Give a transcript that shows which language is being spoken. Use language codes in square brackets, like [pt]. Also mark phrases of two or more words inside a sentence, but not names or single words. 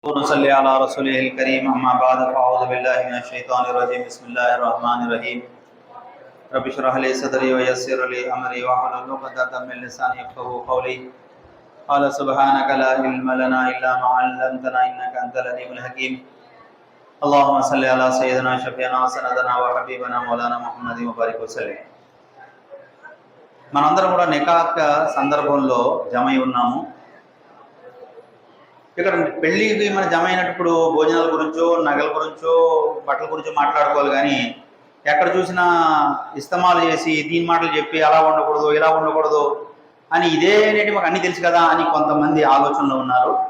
[ar] نصلي على رسوله الكريم أما بعد فأعوذ بالله من الشيطان الرجيم بسم الله الرحمن الرحيم رب اشرح لي صدري ويسر لي أمري واحلل عقدة من لساني يفقهوا قولي قالوا سبحانك لا علم لنا إلا ما علمتنا إنك أنت العليم الحكيم اللهم صل على سيدنا شفيعنا سندنا وحبيبنا مولانا محمد وبارك وسلم. [te] మనందరం కూడా నికాహ్ సందర్భంలో జమ అయి ఉన్నాము. ఇక్కడ పెళ్ళికి మనం జమ అయినప్పుడు భోజనాల గురించో నగల గురించో బట్టల గురించో మాట్లాడుకోవాలి, కానీ ఎక్కడ చూసినా ఇస్తమాలు చేసి దీని మాటలు చెప్పి అలా ఉండకూడదు ఇలా ఉండకూడదు అని ఇదేంటి మాకు అన్నీ తెలుసు కదా అని కొంతమంది ఆలోచనలో ఉన్నారు.